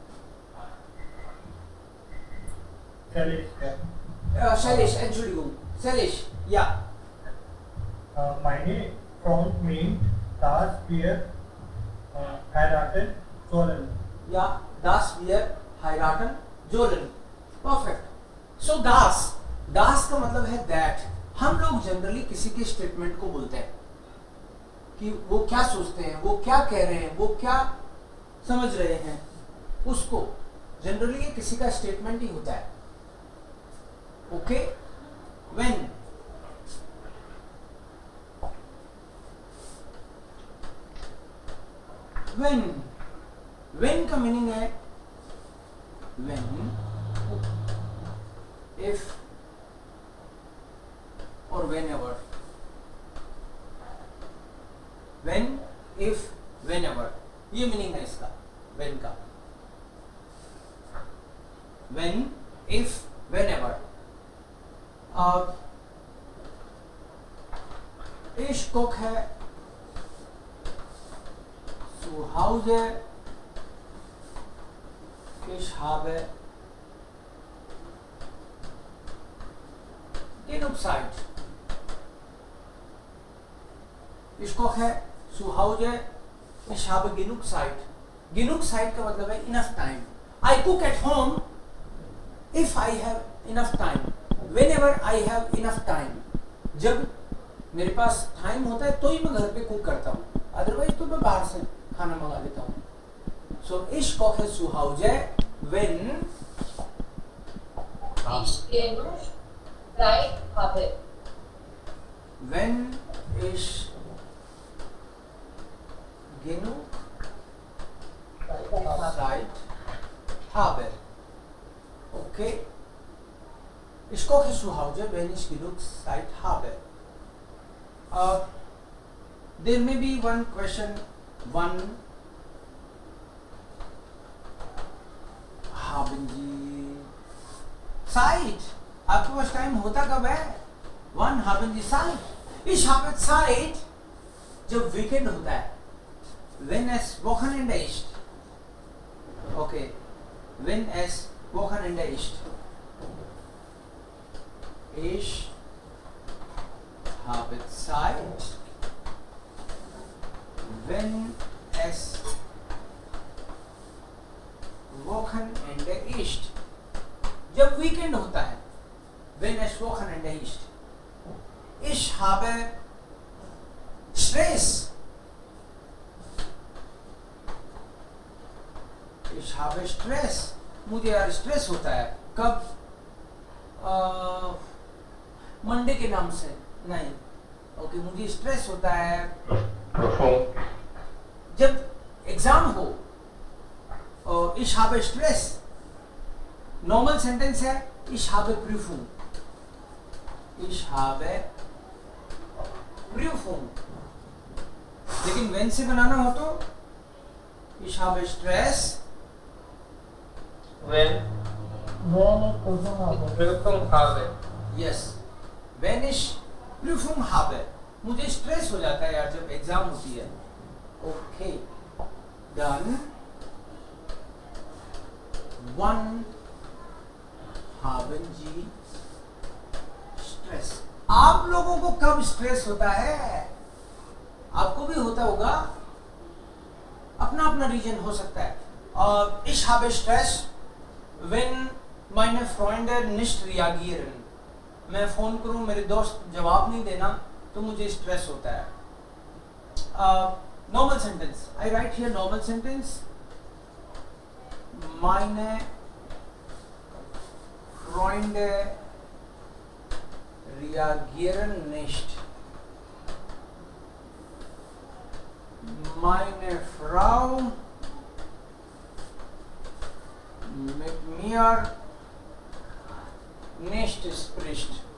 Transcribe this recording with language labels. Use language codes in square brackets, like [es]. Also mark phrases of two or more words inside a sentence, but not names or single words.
[de] Shailesh, Entschuldigung. [en] Shailesh. Yeah. [de] Meine Freund meint, dass wir heiraten sollen. Yeah, das wir heiraten sollen. [en] Perfect. So [hi] das का मतलब है that. हम लोग जनरली किसी के स्टेटमेंट को बोलते हैं कि वो क्या सोचते हैं, वो क्या कह रहे हैं, वो क्या समझ रहे हैं, उसको जनरली ये किसी का स्टेटमेंट ही होता है. ओके. when का मीनिंग है [en] when, if [hi] और whenever. [en] when, if, whenever, [hi] ये मीनिंग है इसका when का. [en] when, if, whenever. [de] Ich koche zu Hause. Ich habe genug Zeit. Ich koche zu Hause. Ich habe genug Zeit. Genug Zeit [hi] का मतलब है [en] enough time. I cook at home if I have enough time. Whenever I have enough time. [hi] जब मेरे पास टाइम होता है तो ही मैं घर पे कुक करता हूँ, अदरवाइज तो मैं बाहर से खाना मंगा लेता हूँ. [de] So ich koche zu Hause, wenn Ich genug Zeit habe. wenn ich genug Zeit habe. Okay. Ich koche zu Hause, wenn ich genug Zeit habe. [en] There may be one question. One, [de] haben Sie Zeit? [hi] आपके पास टाइम होता कब है? [de] Wann haben Sie Zeit? Ich habe Zeit [hi] जब वीकेंड होता है. [de] Wenn es Wochenende ist. Okay. Wenn es Wochenende ist. Ich habe Zeit, wenn es Wochenende ist. [hi] जब वीकेंड होता है. [de] Wenn es Wochenende ist. Ich habe Stress. Ich habe Stress. [hi] मुझे यार स्ट्रेस होता है. कब? मंडे के नाम से नहीं. ओके, मुझे स्ट्रेस होता है जब एग्जाम हो. [de] Ich habe Stress. [en] normal sentence [hi] है [de] Ich habe Prüfung. Ich habe Prüfung. [hi] लेकिन when से बनाना हो तो [de] Ich habe Stress. Wenn ich Prüfung habe. Yes. Wenn ich Prüfung habe. [hi] मुझे स्ट्रेस हो जाता है यार जब एग्जाम होती है. ओके. [de] Dann wann haben Sie स्ट्रेस। [hi] आप लोगों को कब स्ट्रेस होता है? आपको भी होता होगा, अपना अपना रीजन हो सकता है। [de] और ich habe Stress wenn meine Freunde nicht reagieren। [hi] मैं फोन करूं, मेरे दोस्त जवाब नहीं देना, तो मुझे स्ट्रेस होता है। [en] normal sentence, I write here normal sentence, [de] meine Freunde reagieren nicht, meine Frau mit mir nicht spricht,